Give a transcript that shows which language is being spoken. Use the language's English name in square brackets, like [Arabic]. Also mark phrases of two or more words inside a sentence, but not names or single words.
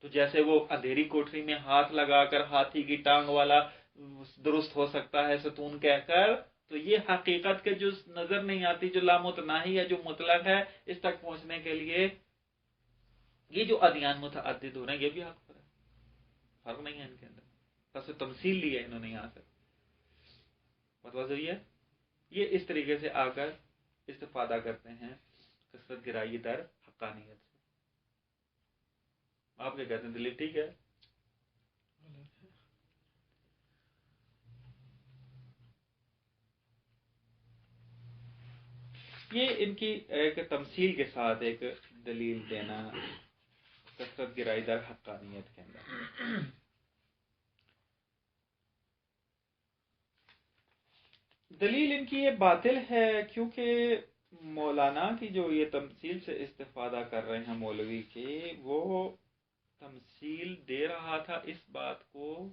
[Urdu] تو جیسے وہ اندھیری کوٹری میں ہاتھ لگا کر ہاتھی کی ٹانگ والا درست ہو سکتا ہے ستون کہہ کر، تو یہ حقیقت کے جو نظر نہیں آتی، جو لامتناہی ہے، جو مطلق ہے، اس تک پہنچنے کے لیے یہ جو ادیان متعدد ہو رہے ہیں یہ بھی حق پر ہے، فرق نہیں ہے ان کے اندر، بس تمثیل لی ہے انہوں نے یہاں سے، مطلب صحیح ہے۔ یہ اس طریقے سے آ کر استفادہ کرتے ہیں [Persian] کثرت گرایی در حقانیت [Urdu] سے۔ آپ کیا کہتے ہیں دلیل ٹھیک ہے؟ یہ ان کی ایک تمثیل کے ساتھ ایک دلیل دینا [Persian] کثرت گرایی در حقانیت [Urdu] کے اندر۔ دلیل ان کی یہ باطل ہے کیونکہ مولانا کی جو یہ تمثیل سے استفادہ کر رہے ہیں مولوی کے، وہ تمثیل دے رہا تھا اس بات کو